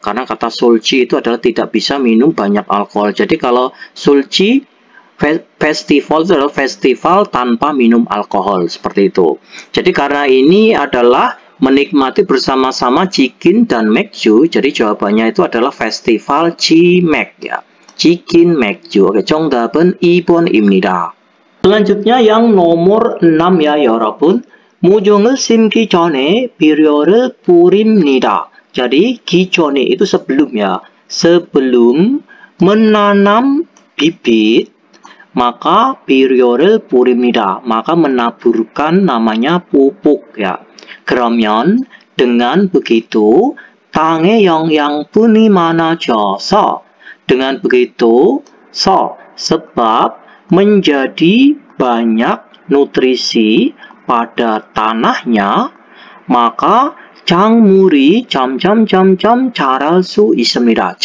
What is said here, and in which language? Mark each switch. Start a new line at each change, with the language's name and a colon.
Indonesian: Karena kata sulci itu adalah tidak bisa minum banyak alkohol. Jadi kalau sulci Festival itu adalah festival tanpa minum alkohol, seperti itu. Jadi karena ini adalah menikmati bersama-sama chicken dan 맥주, jadi jawabannya itu adalah festival 치맥 ya. chicken 맥주.
Korean: Oke, 정답은 2번입니다.
Indonesian: selanjutnya yang nomor 6 ya
Korean: 여러분. 모종을 심기 전에 비료를 뿌립니다.
Indonesian: jadi 기존에 itu sebelumnya, sebelum menanam bibit maka
Korean: 비료를 뿌립니다.
Indonesian: maka menaburkan namanya pupuk ya.
Korean: 그러면
Indonesian: dengan begitu
Korean: 땅의 영양분이 많아져서,
Indonesian: dengan begitu sebab menjadi banyak nutrisi pada tanahnya, maka
Korean: 작물이 자랄 수 있습니다.